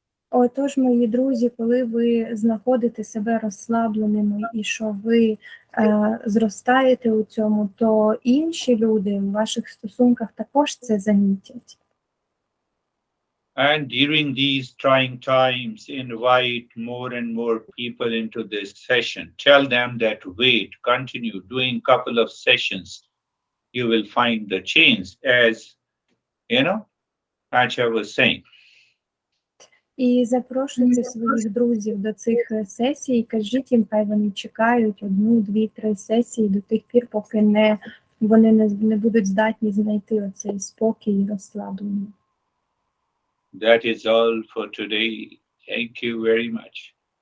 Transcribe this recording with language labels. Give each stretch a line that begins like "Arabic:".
Ukrainian: Отож, мої друзі, коли ви знаходите себе розслабленими і що ви зростаєте у цьому, то інші люди в ваших стосунках також це замітять.
English: And during these trying times, invite more and more people into this session. Tell them that wait, continue doing couple of sessions. You will find the change, as Acha was saying.
Ukrainian: І запрошуйте своїх друзів до цих сесій, кажіть їм, хай вони чекають 1, 2, 3 сесії до тих пір, поки вони не будуть здатні знайти оцей спокій і розслаблення.
English: That is all for today. Thank you very much.